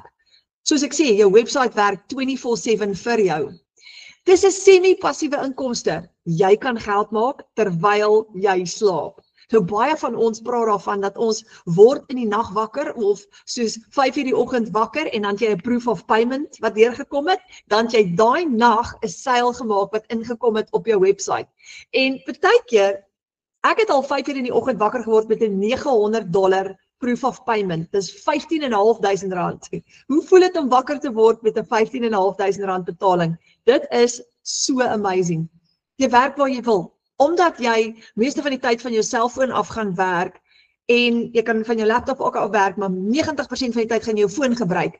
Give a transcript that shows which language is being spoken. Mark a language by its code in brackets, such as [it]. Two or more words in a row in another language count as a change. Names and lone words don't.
[af] Soos ek sê, jou webwerf werk 24/7 vir jou. Dis 'n semi-passiewe inkomste. Jy kan geld maak terwyl jy slaap. Nou baie van ons praat daarvan dat ons word in die nag wakker of soos 5 uur die oggend wakker en dan jy 'n [en] proof of payment [af] wat deurgekom het, dan jy daai nag 'n seil gemaak wat ingekom het op jou webwerf. En partykeer, ek het al 5 uur in die oggend wakker geword met 'n $900 [en] proof of payment. [af] Dis R15.500. Hoe voel dit om wakker te word met 'n R15.500 betaling? Dit is so amazing. Jy werk waar jy wil, omdat jy meeste van die tyd van jou selfoon af gaan werk en jy kan van jou laptop ook af werk, maar 90% van die tyd gaan jy jou foon gebruik.